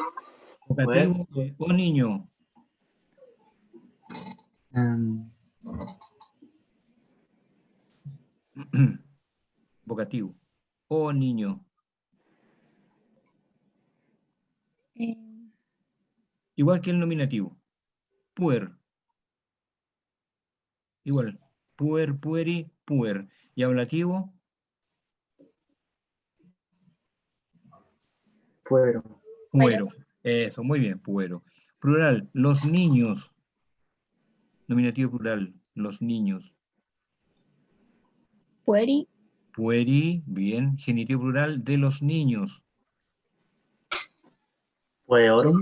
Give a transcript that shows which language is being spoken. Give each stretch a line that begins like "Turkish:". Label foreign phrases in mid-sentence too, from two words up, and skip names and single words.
Spanish: vocativo, o niño. Vocativo, o niño. Igual que el nominativo. Puer. Igual.
Latin: Puer, pueri, puer.
Spanish: Y ablativo, Puero. puero. Eso, muy bien, puero. Plural, los niños. Nominativo plural, los niños. Pueri. Pueri, bien. Genitivo plural de los niños. Pueorum.